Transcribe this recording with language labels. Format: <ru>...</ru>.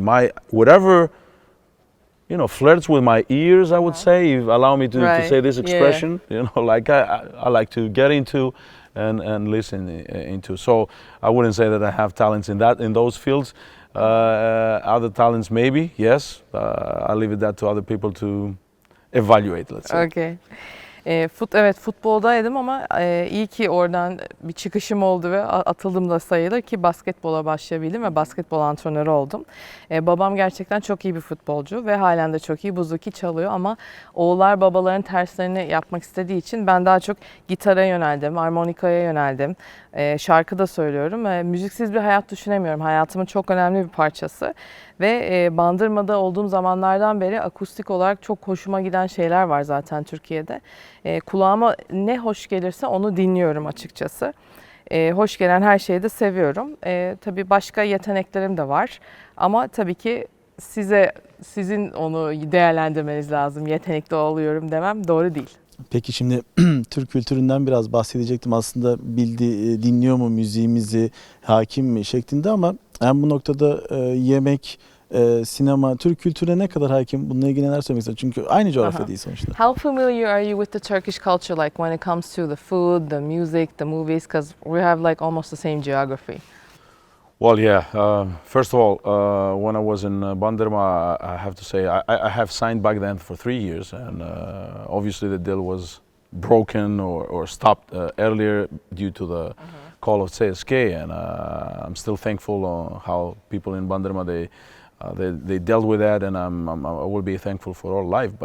<en>My whatever, you know, flirts with my ears, I would say, if allow me to say this expression, you know, like I like to get into and listen into. So I wouldn't say that I have talents in those fields. Other talents maybe, yes. I'll leave it that to other people to evaluate, let's say. Okay.</en> <tr>Evet, futboldaydım ama iyi ki oradan bir çıkışım oldu ve atıldım da sayılır ki basketbola başlayabildim ve basketbol antrenörü oldum. Babam gerçekten çok iyi bir futbolcu ve halen de çok iyi bouzouki çalıyor ama oğullar babaların terslerini yapmak istediği için ben daha çok gitara yöneldim, armonikaya yöneldim. Şarkı da söylüyorum. Müziksiz bir hayat düşünemiyorum. Hayatımın çok önemli bir parçası. Ve Bandırma'da olduğum zamanlardan beri akustik olarak çok hoşuma giden şeyler var zaten Türkiye'de. Kulağıma ne hoş gelirse onu dinliyorum açıkçası. Hoş gelen her şeyi de seviyorum. Tabii başka yeteneklerim de var. Ama tabii ki sizin onu değerlendirmeniz lazım. Yetenekli oluyorum demem doğru değil. Peki şimdi Türk kültüründen biraz bahsedecektim. Aslında dinliyor mu müziğimizi, hakim mi şeklinde ama ben bu noktada yemek, sinema, Türk kültürüne ne kadar hakim? Bununla ilgili neler söylemek istedim? Çünkü aynı coğrafyadayız sonuçta.</tr> <en>How familiar are you with the Turkish culture, like when it comes to the food, the music, the movies? Because we have like almost the same geography. Well, yeah. First of all, when I was in Bandırma, I have to say I have signed back then for 3 years, and obviously the deal was broken or stopped earlier due to the call of CSK, and I'm still thankful on how people in Bandırma they dealt with that, and I will be thankful for all life.</en>